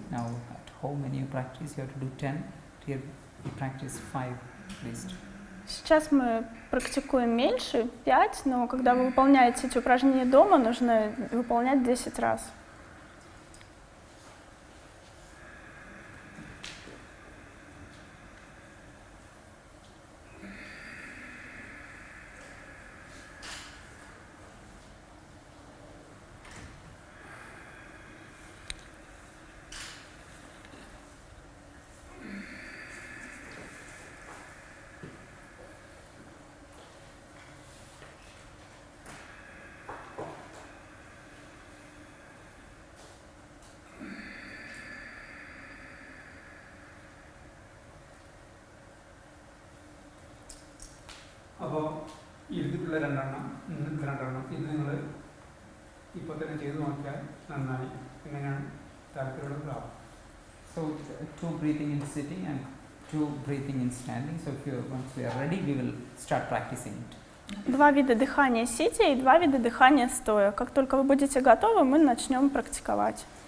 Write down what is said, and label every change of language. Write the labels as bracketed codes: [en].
[en] Now at home when you practice, you have to do 10. Here we practice 5 at least. [ru] Сейчас мы практикуем меньше, 5, но когда вы выполняете эти упражнения дома, нужно выполнять 10 раз. [ml] അപ്പോൾ ഇരുന്നിട്ടുള്ള രണ്ടെണ്ണം ഇന്നത്തെ രണ്ടെണ്ണം ഇത് നിങ്ങൾ ഇപ്പോൾ തന്നെ ചെയ്തു നോക്കിയാൽ നന്നായി എങ്ങനെയാണ് താല്പര്യമുള്ളതാവും. [en] So 2 breathing in sitting and 2 breathing in standing. So once we are ready, we will start practicing it. [ru] 2 вида дыхания сидя и 2 вида дыхания стоя. Как только вы будете готовы, мы начнем практиковать.